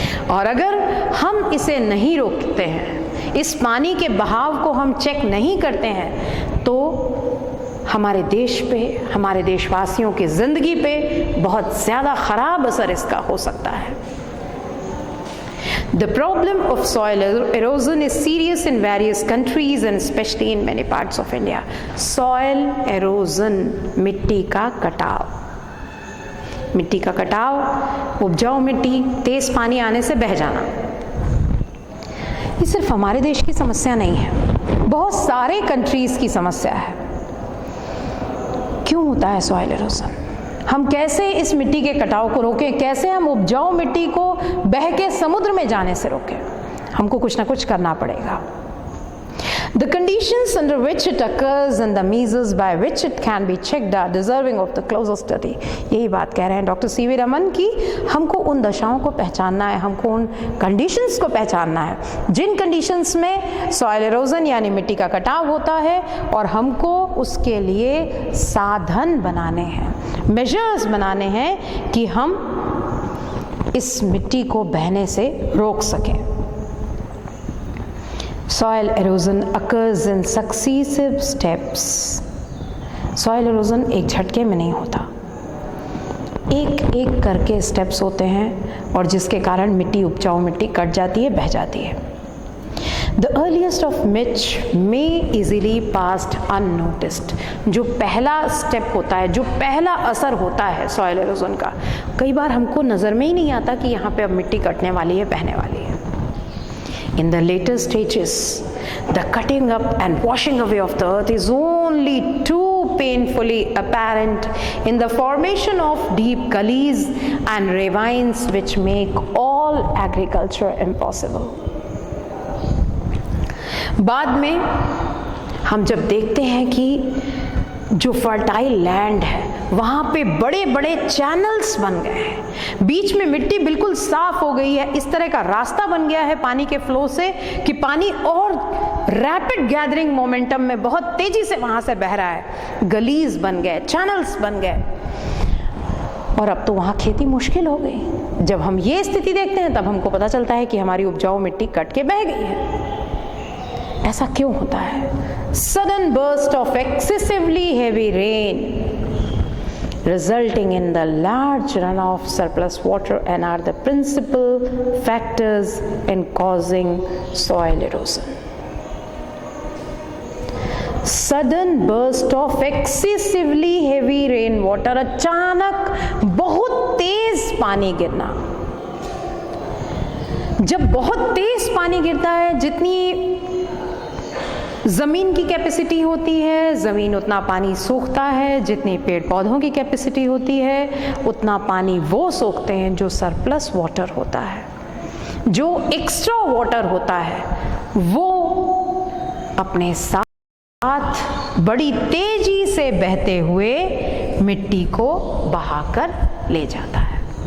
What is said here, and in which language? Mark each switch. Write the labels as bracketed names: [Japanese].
[Hindi] और अगर हम इसे नहीं रोकते हैं, इस पानी के बहाव को हम चेक नहीं करते हैं, तो हमारे देश पे, हमारे देशवासियों की ज़िंदगी पे बहुत ज़्यादा ख़राब असर इसका हो सकता है। [English] The problem of soil erosion is serious in various countries and especially in many parts of India. [Hindi] Soil erosion, मिट्टी का कटाव, मिट्टी का कटाव, उपजाऊ मिट्टी, तेज़ पानी आने से बह जाना, ये सिर्फ हमारे देश की समस्या नहीं है, बहुत सारे कंट्रीज़ की समस्या है। क्यों होता है सॉइल एरोजन? हम कैसे इस मिट्टी के कटाव को रोकें? कैसे हम उपजाऊ मिट्टी को बह के समुद्र में जाने से रोकें? हमको कुछ ना कुछ करना पड़ेगा। [English] The conditions under which it occurs and the measures by which it can be checked are deserving of the closer study. [Hindi] यही बात कह रहे हैं डॉक्टर सी वी रमन की, हमको उन दशाओं को पहचानना है, हमको उन कंडीशंस को पहचानना है जिन कंडीशंस में सॉइल एरोजन यानी मिट्टी का कटाव होता है, और हमको उसके लिए साधन बनाने हैं, मेजर्स बनाने हैं कि हम इस मिट्टी को बहने से रोक सकें। [English] Soil erosion occurs in successive steps. [Hindi] Soil erosion एक झटके में नहीं होता, एक एक करके स्टेप्स होते हैं, और जिसके कारण मिट्टी, उपजाऊ मिट्टी कट जाती है, बह जाती है। [English] The earliest of which may easily passed unnoticed. [Hindi] जो पहला स्टेप होता है, जो पहला असर होता है सॉइल एरोजन का, कई बार हमको नज़र में ही नहीं आता कि यहाँ पे अब मिट्टी कटने वाली है, बहने वाली है। [English] In the later stages, the cutting up and washing away of the earth is only too painfully apparent in the formation of deep gullies and ravines which make all agriculture impossible. [Hindi] बाद में हम जब देखते हैं कि जो fertile land है वहाँ पे बड़े बड़े चैनल्स बन गए हैं, बीच में मिट्टी बिल्कुल साफ हो गई है, इस तरह का रास्ता बन गया है पानी के फ्लो से कि पानी और रैपिड गैदरिंग मोमेंटम में बहुत तेजी से वहाँ से बह रहा है, गलीज बन गए, चैनल्स बन गए, और अब तो वहाँ खेती मुश्किल हो गई। जब हम ये स्थिति देखते हैं तब हमको पता चलता है कि हमारी उपजाऊ मिट्टी कट के बह गई है। ऐसा क्यों होता है? [English] Sudden burst of excessively heavy rain resulting in the large runoff surplus water and are the principal factors in causing soil erosion. Sudden burst of excessively heavy rain water, [Hindi] अचानक बहुत तेज पानी गिरना, जब बहुत तेज पानी गिरता है, जितनी ज़मीन की कैपेसिटी होती है, ज़मीन उतना पानी सोखता है, जितनी पेड़ पौधों की कैपेसिटी होती है उतना पानी वो सोखते हैं। जो सरप्लस वाटर होता है, जो एक्स्ट्रा वाटर होता है, वो अपने साथ बड़ी तेजी से बहते हुए मिट्टी को बहाकर ले जाता है।